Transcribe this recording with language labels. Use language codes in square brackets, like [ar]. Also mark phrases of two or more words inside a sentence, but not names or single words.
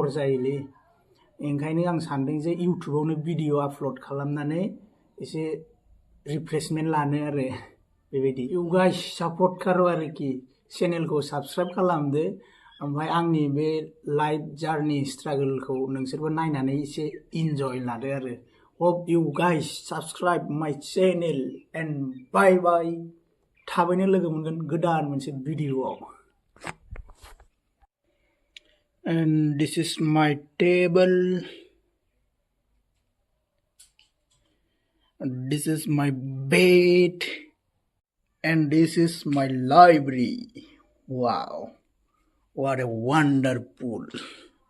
[brx] जायोलै ओंखायनो आं सानदों जे इउटुबावनो भिडिअ आपल'ड खालामनानै एसे रिफ्रेशमेन्ट लानो आरो बेबायदि इउ गाइस [hi] सापर्ट करो [brx] आरोखि चेनेलखौ साबस्क्राइब खालामदो ओमफ्राय आंनि बे लाइफ जार्नि स्ट्रागोलखौ नोंसोरबो नायनानै एसे इन्जय लादो आरो [en] hope you guys subscribe my channel and bye bye [brx] थाबैनो लोगो मोनगोन गोदान मोनसे भिडिअआव [en] and this is my table, this is my bed, and this is my library. Wow, what a wonderful